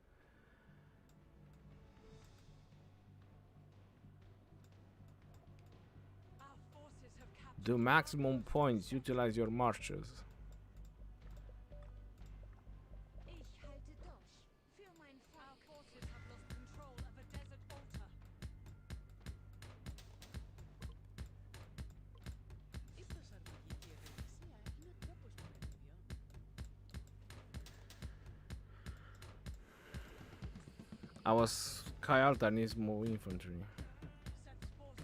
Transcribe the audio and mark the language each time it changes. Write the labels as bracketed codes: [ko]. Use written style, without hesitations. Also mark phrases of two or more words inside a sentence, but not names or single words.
[en] Our forces have captured. Do maximum points, utilize your marches. [de] Ich halte durch. Für mein [en] Our [de] Volk. [en] forces have lost control of a desert altar. [el] Η προσαρμογή και η ευελιξία είναι ο τρόπος που επιβιώνει. [en] Our Sky Altar needs more infantry. Set's forces